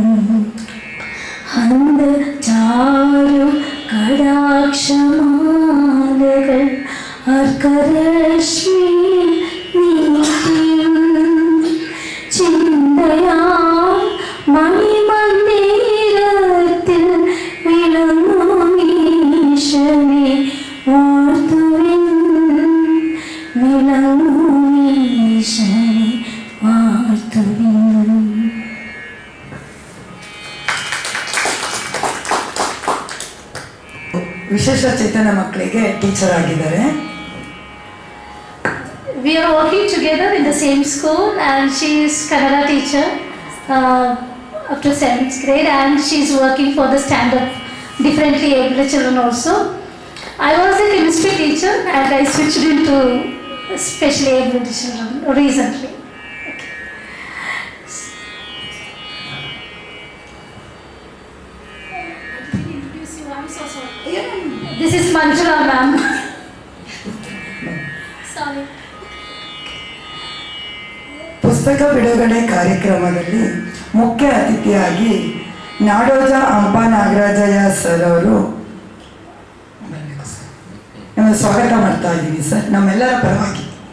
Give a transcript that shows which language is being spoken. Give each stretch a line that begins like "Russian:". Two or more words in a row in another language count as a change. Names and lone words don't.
Malayalam: ഹന്തചാരു കടാക്ഷമാലകൾ അർക്കരശ്മി നീട്ടിയും ചിന്തയാ മണിമന്ദിരത്തിൽ വിളങ്ങുമീശനെ വാഴ്ത്തുവിൻ, വിളങ്ങുമീശനെ വാഴ്ത്തുവിൻ.
Kannada: ವಿಶೇಷ ಚೇತನ ಮಕ್ಕಳಿಗೆ ಟೀಚರ್ ಆಗಿದ್ದಾರೆ.
English: We are working together in the same school, and she is Kannada teacher up to 7th grade, and she is working for the stand-up differently able children also. I was a chemistry teacher, and I switched into specially able children recently. This is Manjula ma'am. Sorry.
Kannada: ಪುಸ್ತಕ ಬಿಡುಗಡೆ ಕಾರ್ಯಕ್ರಮದಲ್ಲಿ ಮುಖ್ಯ ಅತಿಥಿಯಾಗಿ ನಾಡೋಜ ಹಂಪ ನಾಗರಾಜಯ್ಯ ಸರ್ ಅವರು ನಿಮಗೆ ಸ್ವಾಗತ ಮಾಡ್ತಾ ಇದ್ದೀವಿ ಸರ್, ನಮ್ಮೆಲ್ಲರ ಪರವಾಗಿ.